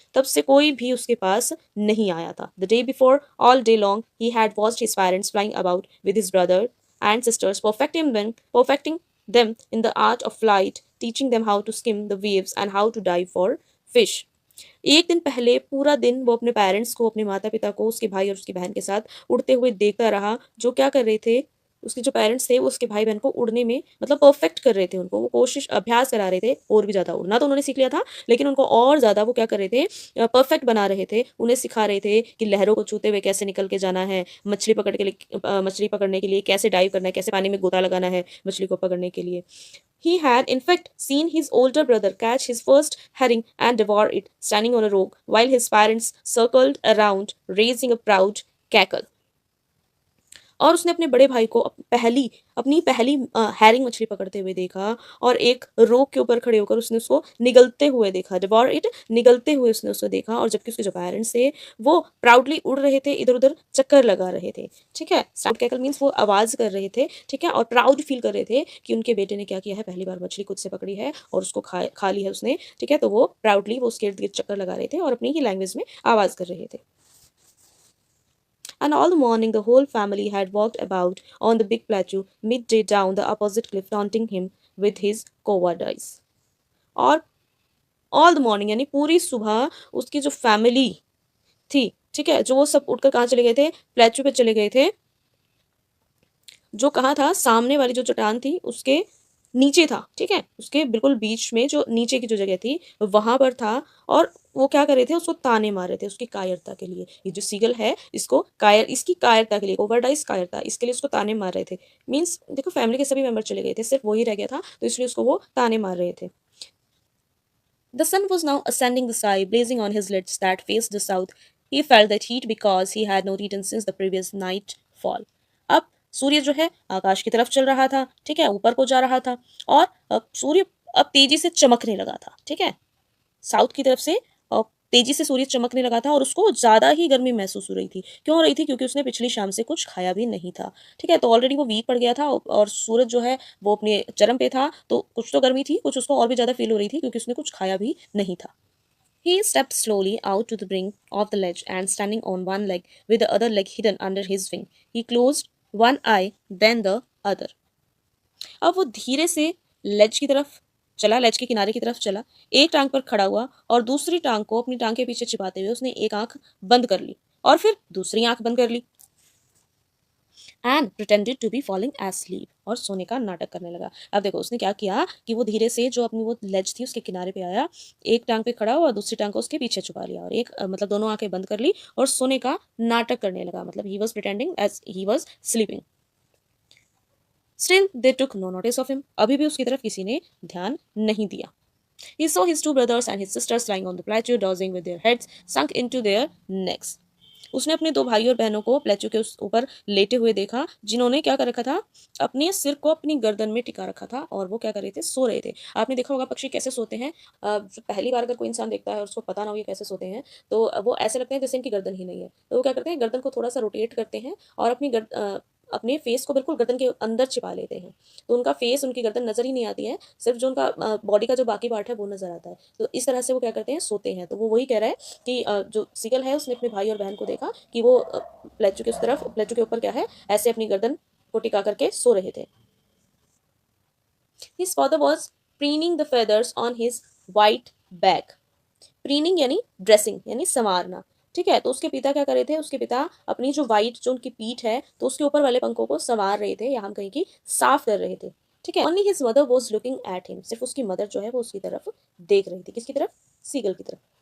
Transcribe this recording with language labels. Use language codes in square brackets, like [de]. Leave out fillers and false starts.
[hi] तब से कोई भी उसके पास नहीं आया था। [en] The day before, all day long, he had watched his parents flying about with his brother and sisters, perfecting them in the art of flight, teaching them how to skim the waves and how to dive for fish. [hi] एक दिन पहले पूरा दिन वो अपने parents को, अपने माता पिता को, उसके भाई और उसकी बहन के साथ उड़ते हुए देखता रहा, जो क्या कर रहे थे? उसके जो पेरेंट्स थे वो उसके भाई बहन को उड़ने में मतलब परफेक्ट कर रहे थे, उनको वो कोशिश अभ्यास करा रहे थे और भी ज़्यादा। उड़ना तो उन्होंने सीख लिया था, लेकिन उनको और ज़्यादा वो क्या कर रहे थे, परफेक्ट बना रहे थे, उन्हें सिखा रहे थे कि लहरों को छूते हुए कैसे निकल के जाना है, मछली पकड़ने के लिए कैसे डाइव करना है, कैसे पानी में गोता लगाना है मछली को पकड़ने के लिए। [en] He had, in fact, seen his older brother catch his first herring and devour it, standing on a rock, while his parents circled around, raising a proud cackle. [hi] और उसने अपने बड़े भाई को अपनी पहली हैरिंग मछली पकड़ते हुए देखा और एक रोक के ऊपर खड़े होकर उसने उसको निगलते हुए देखा, डिवॉर इट, निगलते हुए उसने उसको देखा। और जबकि उसके जो पेरेंट्स थे वो प्राउडली उड़ रहे थे, इधर उधर चक्कर लगा रहे थे। ठीक है, साउंड कैकल मीन्स वो आवाज कर रहे थे। ठीक है, और प्राउड फील कर रहे थे कि उनके बेटे ने क्या किया है, पहली बार मछली खुद से पकड़ी है और उसको खा ली है उसने। ठीक है, तो वो प्राउडली वो उसके इर्द गिर्द चक्कर लगा रहे थे और अपनी ही लैंग्वेज में आवाज कर रहे थे। [en] And all the morning the whole family had walked about on the big plateau, midday down the opposite cliff, taunting him with his cowardice. [hi] और [en] all the morning [hi] यानी पूरी सुबह उसकी जो फैमिली थी, ठीक है, जो वो सब उठकर कहाँ चले गए थे, प्लेचू पे चले गए थे, जो कहाँ था, सामने वाली जो चट्टान थी उसके नीचे था। ठीक है, उसके बिल्कुल बीच में जो नीचे की जो जगह थी वहां पर था। और वो क्या कर रहे थे, उसको ताने मार रहे थे उसकी कायरता के लिए। ये जो सीगल है इसको इसकी कायरता के लिए, ओवरडाइज कायरता, इसके लिए उसको ताने मार रहे थे। मीन्स देखो फैमिली के सभी मेंबर चले गए थे, सिर्फ वही रह गया था, तो इसलिए उसको वो ताने मार रहे थे। [en] The sun was now ascending the sky, blazing on his lids that faced the south. He felt that heat because he had not eaten since the previous nightfall. [hi] अब सूर्य जो है आकाश की तरफ चल रहा था, ठीक है, ऊपर को जा रहा था। और अब सूर्य अब तेजी से चमकने लगा था। ठीक है, साउथ की तरफ से तेजी से सूर्य चमकने लगा था और उसको ज़्यादा ही गर्मी महसूस हो रही थी। क्यों हो रही थी? क्योंकि उसने पिछली शाम से कुछ खाया भी नहीं था। ठीक है, तो ऑलरेडी वो वीक पड़ गया था और सूरज जो है वो अपने चरम पे था, तो कुछ तो गर्मी थी, कुछ उसको और भी ज़्यादा फील हो रही थी क्योंकि उसने कुछ खाया भी नहीं था। [en] He stepped slowly out to the brink of the ledge and standing on one leg with the other leg hidden under his wing, he closed one eye, then the other. [hi] अब वो धीरे से लेज की तरफ चला, लेज के किनारे की तरफ चला, एक टांग पर खड़ा हुआ और दूसरी टांग को अपनी टांग के पीछे छिपाते हुए उसने एक आंख बंद कर ली और फिर दूसरी आंख बंद कर ली [en] and pretended to be falling asleep, [hi] और सोने का नाटक करने लगा। अब देखो उसने क्या किया कि वो धीरे से जो अपनी वो लेज थी उसके किनारे पे आया, एक टांग पे खड़ा हुआ और दूसरी टांग को उसके पीछे छुपा लिया और मतलब दोनों आंखें बंद कर ली और सोने का नाटक करने लगा। [en] मतलब he was pretending as he was sleeping. Still, they took no notice of him. [hi] अभी भी उसकी तरफ किसी ने ध्यान नहीं दिया। [en] He saw his two brothers and his sisters lying on the plateau, dozing with their heads sunk into their necks. [hi] उसने अपने दो भाई और बहनों को प्लेचू के उस ऊपर लेटे हुए देखा, जिन्होंने क्या कर रखा था, अपने सिर को अपनी गर्दन में टिका रखा था और वो क्या कर रहे थे, सो रहे थे। आपने देखा होगा पक्षी कैसे सोते हैं। जो पहली बार अगर कोई इंसान देखता है और उसको पता ना हो ये कैसे सोते हैं, तो वो ऐसे लगते हैं जैसे इनकी गर्दन ही नहीं है। तो वो क्या करते हैं, गर्दन को थोड़ा सा रोटेट करते हैं और अपने फेस को बिल्कुल गर्दन के अंदर छिपा लेते हैं, तो उनका फेस, उनकी गर्दन नजर ही नहीं आती है, सिर्फ जो उनका बॉडी का जो बाकी पार्ट है वो नजर आता है। तो इस तरह से वो क्या करते हैं, सोते हैं। तो वो वही कह रहा है कि जो सीगल है उसने अपने भाई और बहन को देखा कि वो प्लेचू के उस तरफ, प्लेचू के ऊपर क्या है, ऐसे अपनी गर्दन को टिका करके सो रहे थे। [en] His father was preening the feathers on his white back. [hi] Preening यानी ड्रेसिंग यानी संवारना। ठीक है, तो उसके पिता क्या कर रहे थे, उसके पिता अपनी जो वाइट जो उनकी पीठ है तो उसके ऊपर वाले पंखों को संवार रहे थे, या हम कहीं की साफ कर रहे थे। ठीक है, [en] only his mother was looking at him, [hi] सिर्फ उसकी मदर जो है वो उसकी तरफ देख रही थी। किसकी तरफ? सीगल की तरफ।